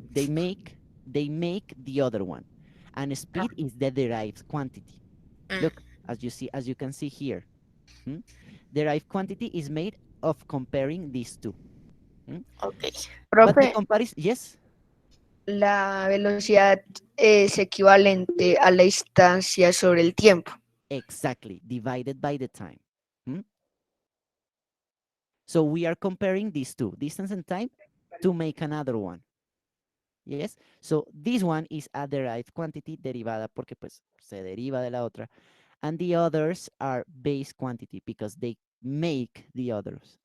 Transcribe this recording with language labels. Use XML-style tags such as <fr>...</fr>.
<en>they make the other one, and Ah, speed is the derived quantity. mm, Look, as you can see here, derived quantity is made of comparing these two. ok. But the</en> <es>Profe,</es> <en>comparison, yes.</en> <es>la velocidad es equivalente a la distancia sobre el tiempo.</es> <en>Exactly, divided by the time. Hmm? So we are comparing these two, distance and time, to make another one. Yes. So this one is a derived quantity</en> <es>derivada porque pues se deriva de la otra.</es> <en>And the others are base quantity because they make the others.</en>